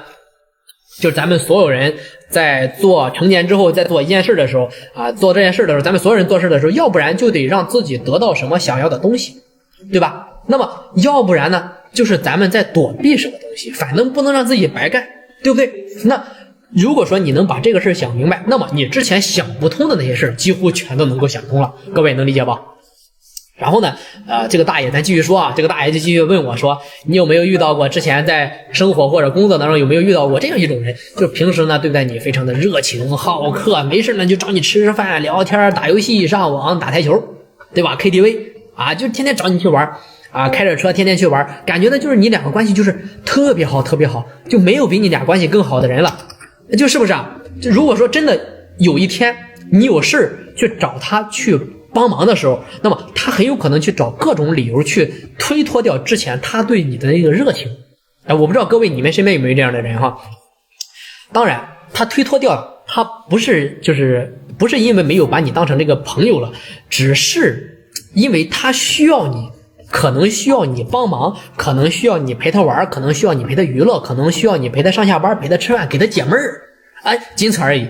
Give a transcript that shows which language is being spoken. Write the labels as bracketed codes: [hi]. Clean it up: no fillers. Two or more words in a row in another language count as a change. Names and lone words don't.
[zh] 就是咱們所有人在做成年之後，在做一件事的時候做這件事的時候，咱們所有人做事的時候，要不然就得讓自己得到什麼想要的東西，對吧？那麼要不然呢，就是咱們在躲避什麼東西，反正不能讓自己白幹，對不對？那如果說你能把這個事想明白，那麼你之前想不通的那些事幾乎全都能夠想通了，各位能理解吧？然後呢，這個大爺咱繼續說啊，這個大爺就繼續問我說，你有沒有遇到過之前在生活或者工作當中有沒有遇到過這樣一種人，就是平時呢對待你非常的熱情好客，沒事呢就找你吃飯聊天打遊戲上網打台球，對吧？ KTV 就天天找你去玩開着車天天去玩，感覺呢就是你兩個關係就是特別好特別好，就沒有比你倆關係更好的人了，就是不是啊？就如果說真的有一天你有事去找他去幫忙的時候，那麼他很有可能去找各種理由去推脫掉之前他對你的那個熱情。我不知道各位你們身邊有沒有這樣的人哈？當然他推脫掉他不是因為沒有把你當成這個朋友了，只是因為他需要你，可能需要你幫忙，可能需要你陪他玩，可能需要你陪他娛樂，可能需要你陪他上下班，陪他吃飯，給他解悶兒，僅此而已。